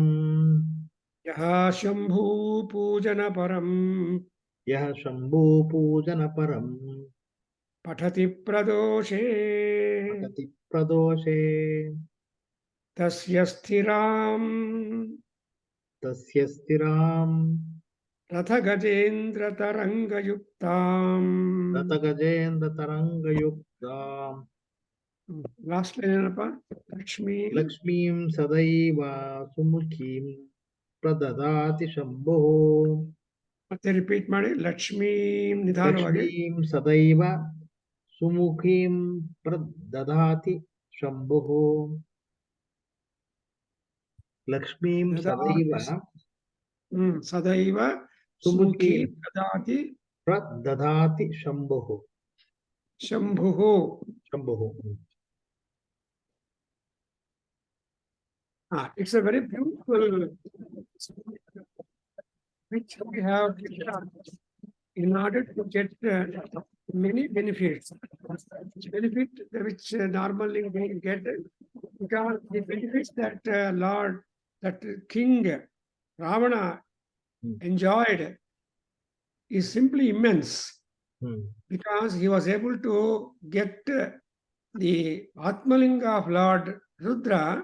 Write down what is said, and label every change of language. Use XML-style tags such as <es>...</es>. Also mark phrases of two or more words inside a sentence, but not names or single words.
<sa>ಯಃ ಶಂಭೂ ಪೂಜನ ಪರಂ ಯಃ ಶಂಭೂ ಪೂಜನ ಪರಂ ಪಠತಿ ಪ್ರದೋಷೇ ಪಠತಿ ಪ್ರದೋಷೇ ತಸ್ಯ ಸ್ಥಿರಾಂ ತಸ್ಯ ಸ್ಥಿರಾಂ ರಥಗಜೇಂದ್ರ ತರಂಗಯುಕ್ತಾಂ ರಥಗಜೇಂದ್ರ ತರಂಗಯುಕ್ತಾಂ</sa> <en>last line</en> <kn>ಏನಪ್ಪ ಲಕ್ಷ್ಮೀ</kn> <sa>ಲಕ್ಷ್ಮೀಂ ಸದೈವ ಸುಮುಖೀಂ प्रददाति शम्भो.</sa> <kn>ಮತ್ತೆ ರಿಪೀಟ್ ಮಾಡಿ. ಲಕ್ಷ್ಮೀ ನಿಧಾನವಾಗಿ.</kn> <sa>लक्ष्मीं सदैव सुमुखीं प्रददाति शम्भो. लक्ष्मीं सदैव ಸದೈವ ಸುಮುಖಿ sumukhim ದದಾತಿ प्रददाति शम्भो. ಶಂಭುಃ. Shambho.</sa> <en>It's a very beautiful which we have in order to get many benefits. Benefit which normally we get because the benefits that Lord, that King Ravana enjoyed is simply immense because he was able to get the Atmalinga of Lord Rudra.</en>